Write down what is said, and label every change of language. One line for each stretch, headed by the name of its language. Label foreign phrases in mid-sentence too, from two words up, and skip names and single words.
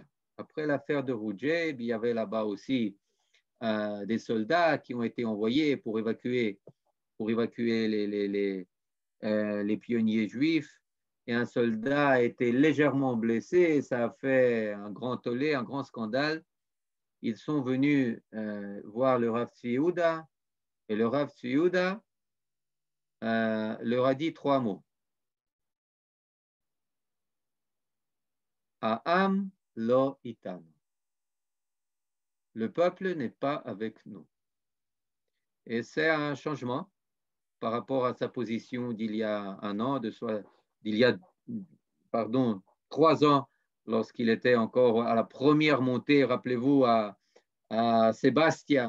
French: Après l'affaire de Roujaib, il y avait là-bas aussi des soldats qui ont été envoyés pour évacuer les pionniers juifs, et un soldat a été légèrement blessé, et ça a fait un grand tollé, un grand scandale. Ils sont venus voir le Rav Tzvi Yehuda, et le Rav Tzvi Yehuda leur a dit 3 mots.
Hebrew: העם לא איתנו.
French: Le peuple n'est pas avec nous. Et c'est un changement par rapport à sa position d'il y a un an, d'il y a pardon, 3 ans, lorsqu'il était encore à la première montée, rappelez-vous, à Sébastien.